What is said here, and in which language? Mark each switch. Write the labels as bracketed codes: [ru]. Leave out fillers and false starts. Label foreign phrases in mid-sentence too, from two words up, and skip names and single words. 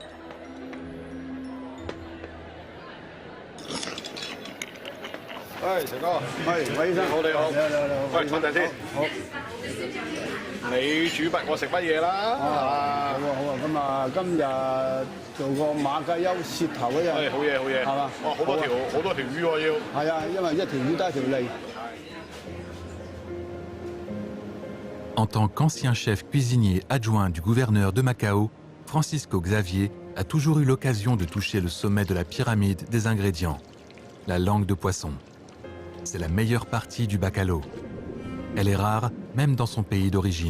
[yue] Hey, 石哥，係，韋醫生，好你好，喂，坐定先。好。你煮乜我食乜嘢啦？好啊，咁啊，今日做個馬介休舌頭嗰隻。好嘢，好嘢。係嘛？哇，好多條魚喎要。係啊，因為一條魚得一條脷。 [fr] En tant qu'ancien chef cuisinier adjoint du gouverneur de Macao, Francisco Xavier a toujours eu l'occasion de toucher le sommet de la pyramide des ingrédients, la langue de poisson. C'est la meilleure partie du bacalao. Elle est rare, même dans son pays d'origine.